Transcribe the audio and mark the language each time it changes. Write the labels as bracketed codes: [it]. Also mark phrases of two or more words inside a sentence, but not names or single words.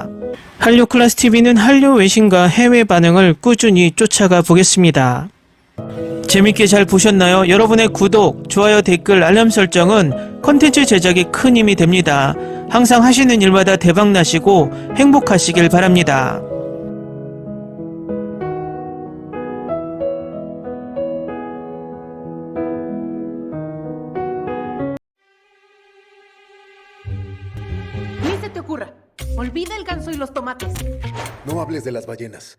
[ko] 한류 클래스 TV는 한류 외신과 해외 반응을 꾸준히 쫓아가 보겠습니다. 재밌게 잘 보셨나요? 여러분의 구독, 좋아요, 댓글, 알람 설정은 콘텐츠 제작에 큰 힘이 됩니다. 항상 하시는 일마다 대박 나시고 행복하시길 바랍니다. [es] Ni se te ocurra. Olvida el ganso y los tomates. No hables de las ballenas.